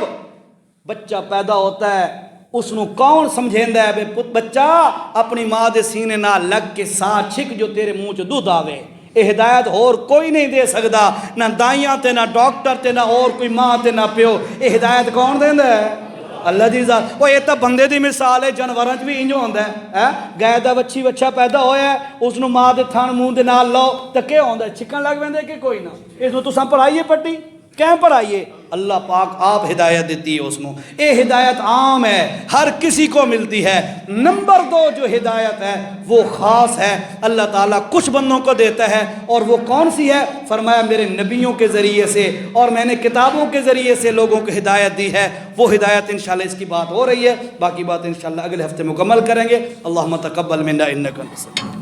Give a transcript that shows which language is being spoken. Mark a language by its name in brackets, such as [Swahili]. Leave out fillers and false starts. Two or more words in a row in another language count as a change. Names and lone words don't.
[Urdu] بچہ پیدا ہوتا ہے، [Punjabi] اس نو کون سمجھیندا ہے؟ بے بچہ اپنی ماں دے سینے نال لگ کے سا چھک جو تیرے منہ چ دودھ آوے. [Urdu] یہ ہدایت اور کوئی نہیں دے سکتا، [Punjabi] نہ دائیاں تے، نہ ڈاکٹر تے، نہ اور کوئی ماں تے، نہ پیو. یہ ہدایت کون دیندا ہے؟ اللہ دی ذات. وہ یہ تو بندے دی مثال ہے، جانوراں چ بھی انج ہوندا ہے. گائے دا بچی بچہ پیدا ہویا ہے، اس نو ماں دے تھن منہ دے نال لاؤ تے کیا ہوندا ہے؟ چھکن لگ ویندے کہ کوئی نہ. اس نو تساں پڑھائیے پٹی کیوں پڑھائیے؟ [Urdu] اللہ پاک آپ ہدایت دیتی ہے [Punjabi] اس نو. [Urdu] یہ ہدایت عام ہے، ہر کسی کو ملتی ہے. نمبر 2 جو ہدایت ہے وہ خاص ہے، اللہ تعالیٰ کچھ بندوں کو دیتا ہے. اور وہ کون سی ہے؟ فرمایا میرے نبیوں کے ذریعے سے اور میں نے کتابوں کے ذریعے سے لوگوں کو ہدایت دی ہے. وہ ہدایت انشاءاللہ اس کی بات ہو رہی ہے، باقی بات انشاءاللہ اگلے ہفتے مکمل کریں گے. [Arabic] اللہم تقبل منا انک انت السمیع